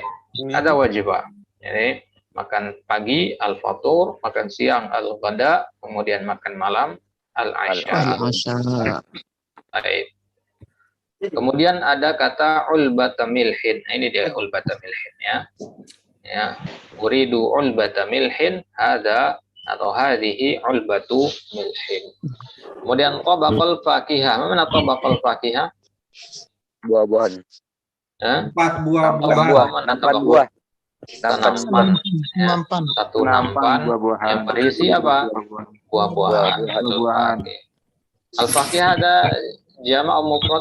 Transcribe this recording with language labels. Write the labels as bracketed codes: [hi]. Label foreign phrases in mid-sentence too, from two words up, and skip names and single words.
[id] Ada wajibah. Jadi makan pagi al-fatur, makan siang al-ghada, kemudian makan malam al-asya. Baik. Kemudian ada kata [ar] ulbata milhin. [id] Nah, ini dia [ar] ulbata milhin [id] ya. Ya, [ar] uridu ulbata milhin, [id] ada atau [ar] hadhihi ulbatu milhin. [id] Kemudian [ar] tabaqal fakihah. [id] Mana [ar] tabaqal fakihah? [id] Buah-buahan. 4 buah. Nampan buah. Nampan. Nampan. Satu nampan yang berisi apa? Buah-buahan. Al-fakihah ada [ar] jama' mufrad?